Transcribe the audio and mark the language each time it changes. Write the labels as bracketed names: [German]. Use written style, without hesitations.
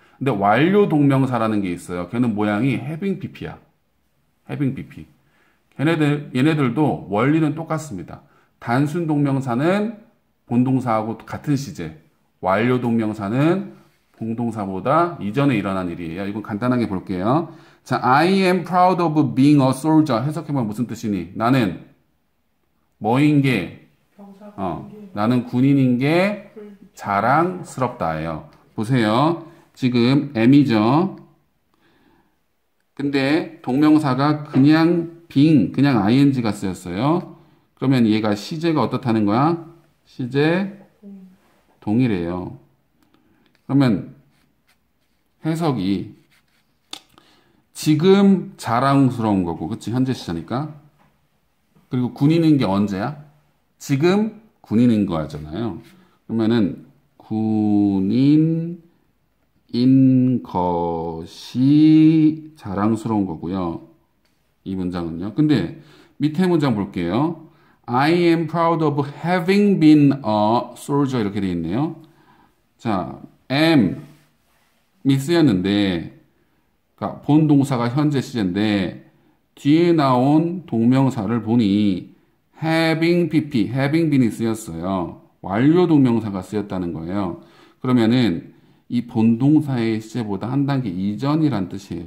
[Korean] 근데 완료 동명사라는 게 있어요. 걔는 모양이 having pp야. having pp. 얘네들도 원리는 똑같습니다. 단순 동명사는 본동사하고 같은 시제, 완료 동명사는 공동사보다 이전에 일어난 일이에요. 이건 간단하게 볼게요. [English] 자, I am proud of being a soldier. [Korean] 해석해보면 무슨 뜻이니? 나는 뭐인 게, 나는 군인인 게 자랑스럽다예요. 보세요. 지금 am이죠. 근데 동명사가 그냥 그냥 ing가 쓰였어요. 그러면 얘가 시제가 어떻다는 거야? 시제 동일해요. 그러면 해석이 지금 자랑스러운 거고, 그치? 현재 시제니까. 그리고 군인인 게 언제야? 지금 군인인 거잖아요. 그러면은 군인인 것이 자랑스러운 거고요. 이 문장은요. 근데 밑에 문장 볼게요. [English] I am proud of having been a soldier [Korean] 이렇게 되어 있네요. 자, am이 쓰였는데 그러니까 본 동사가 현재 시제인데 뒤에 나온 동명사를 보니 having been이 쓰였어요. 완료 동명사가 쓰였다는 거예요. 그러면은 이 본동사의 시제보다 한 단계 이전이란 뜻이에요.